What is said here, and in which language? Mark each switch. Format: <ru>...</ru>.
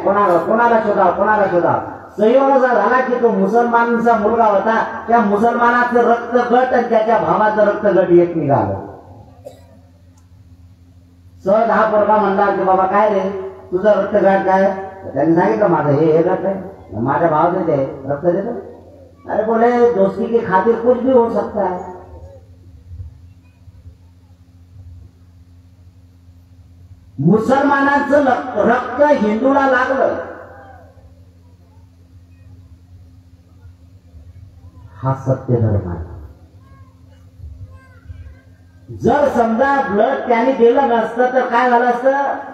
<mr>कोणाला शोधा. संयोग असा झाला की तो मुसलमानांचा मुलगा होता, त्या मुसलमानाचं रक्त गट आणि त्याच्या भावाचं रक्त गट एक निघालं. सहज हा पोरगा म्हणला की बाबा काय रे तुझं रक्त गट काय? त्यांनी सांगितलं माझं हे गट आहे, माझ्या भावाचं ते रक्त देतो.</mr> <hi>अरे बोले दोस्ती की खातिर कुछ भी हो सकता है.</hi> <mr>मुसलमानांचं रक्त हिंदूला लागलं. हा सत्य धर्म आहे. जर समजा ब्लड त्याने दिलं नसतं तर काय झालं असतं?</mr>